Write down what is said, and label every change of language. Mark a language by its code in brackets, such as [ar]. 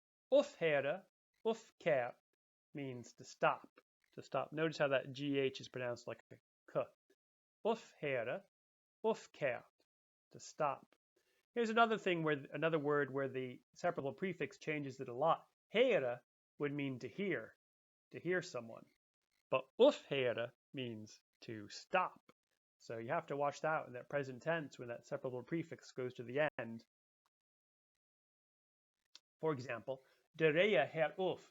[en] Aufhören, aufgehört means to stop. To stop. Notice how that GH is pronounced like a K. Aufhören, aufgehört, to stop. Here's another thing another word where the separable prefix changes it a lot. Hören would mean to hear someone. But aufhören means to stop. So you have to watch that in that present tense when that separable prefix goes to the end. For example, [de] de Regen hört auf.